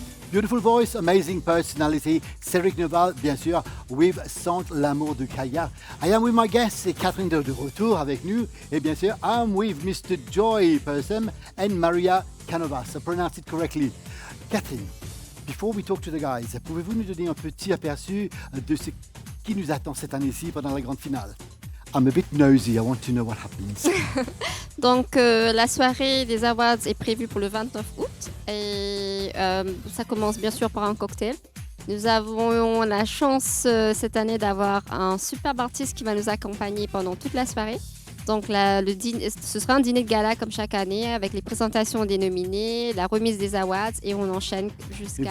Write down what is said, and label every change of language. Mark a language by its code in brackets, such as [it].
[en] Beautiful voice, amazing personality. [fr] Cédric Neval, bien sûr, [en] with [fr] Sente l'amour de Kaya. [en] I am with my guest, [fr] c'est Catherine de retour avec nous. Et bien sûr, [en] I'm with [fr] Mr. Joy Person and Maria Canovas. [en] I pronounced it correctly. [fr] Catherine, [en] before we talk to the guys, [fr] pouvez-vous nous donner un petit aperçu de ce qui nous attend cette année-ci pendant la grande finale? [en] I'm a bit nosy, I want to know what happens. [fr] Donc, la soirée des Awards est prévue pour le 29 août et ça commence bien sûr par un cocktail. Nous avons la chance cette année d'avoir un superbe artiste qui va nous accompagner pendant toute la soirée. Donc, ce sera un dîner de gala comme chaque année avec les présentations des nominés, la remise des Awards et on enchaîne jusqu'à la